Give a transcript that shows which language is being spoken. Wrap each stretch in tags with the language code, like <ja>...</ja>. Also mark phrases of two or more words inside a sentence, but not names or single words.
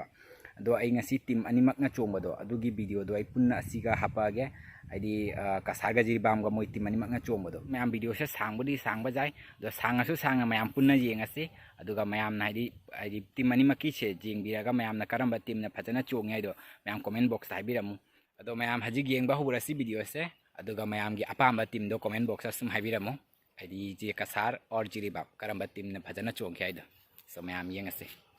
<mni>Do ai ngasi team animak na chongba do adugi video do ai punna asiga hapa ge Adi Cachar ga Jiribam ga moi team ani mak nga chombo do mayam video se sangbudi sangba jai do sangasu sanga mayam punna yengase aduga mayam na adi team ani makki se jengbiraga mayam na karamba team na phajana chongai do mayam</mni> <en>comment box</en> <mni>ta biramu ado mayam haji yengba hurasi video se aduga mayam gi apamba team do</mni> <en>comment box</en> <mni>asum habiramu adi je Cachar or Jiribam karamba team na phajana chongkai do so mayam yengase</mni>